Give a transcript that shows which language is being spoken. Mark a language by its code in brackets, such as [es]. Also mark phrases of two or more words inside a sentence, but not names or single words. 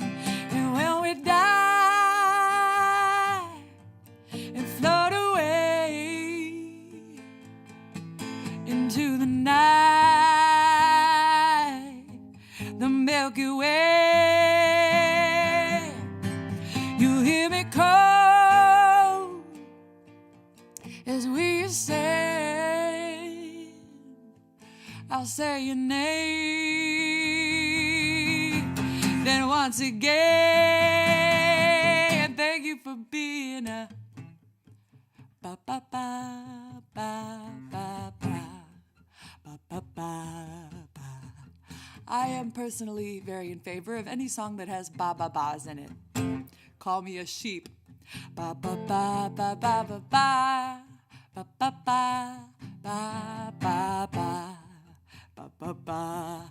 [en] And when we die and float away into the night, the Milky Way, you hear me call as we ascend. I'll say your name, then once again, thank you for being a ba ba ba ba ba ba ba ba ba. I am personally very in favor of any song that has ba-ba-bas in it. Call me a sheep. Ba-ba-ba, ba-ba-ba-ba, ba-ba-ba, ba-ba-ba, ba-ba-ba.